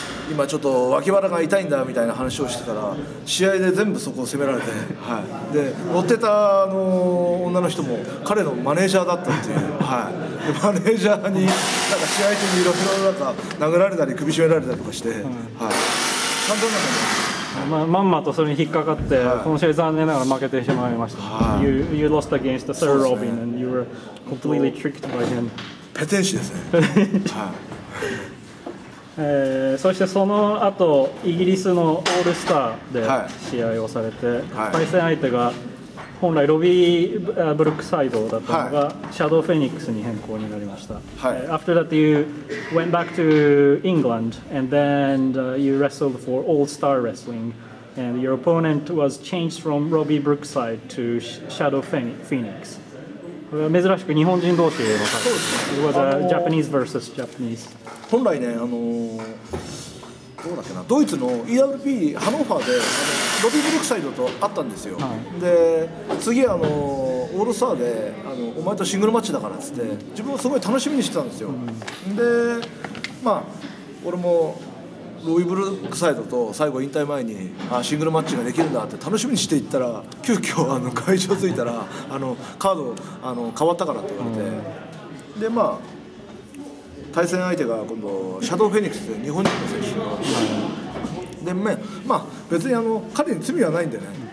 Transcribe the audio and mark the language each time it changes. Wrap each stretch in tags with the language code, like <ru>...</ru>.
<ja>今ちょっと脇腹が痛いんだみたいな話をしてたら、試合で全部そこを責められて、で乗ってた女の人も彼のマネージャーだったっていう、でマネージャーになんか試合中にいろいろなんか殴られたり首絞められたりとかして、簡単なんだね。まんまとそれに引っかかって、この試合残念ながら負けてしまいました。</ja> <en>You lost against Sir Robin and you were completely tricked by him.</en> <ja>ペテン師ですね。そしてその後イギリスのオールスターで試合をされて、対戦相手が本来ロビー・ブルックサイドだったのが、シャドウ・フェニックスに変更になりました。</ja> <en>After that you went back to England and then you wrestled for All-Star Wrestling and your opponent was changed from Robbie Brookside to Shadow Phoenix。</en> <ja>珍しく日本人同士の対戦。</ja> <en>It was a Japanese versus Japanese。</en> <ja>本来ね、どうだっけな、ドイツの EWP ハノーファーでロビー・ブルックサイドと会ったんですよ。で、次オールスターでお前とシングルマッチだからっつって自分はすごい楽しみにしてたんですよ。で、まあ俺もロビー・ブルックサイドと最後引退前にシングルマッチができるんだって楽しみにしていったら、急遽会場着いたらカード変わったからって言われて、でまあ対戦相手が今度シャドウ・フェニックスで日本人の選手で、まあ別に彼に罪はないんでね、</ja>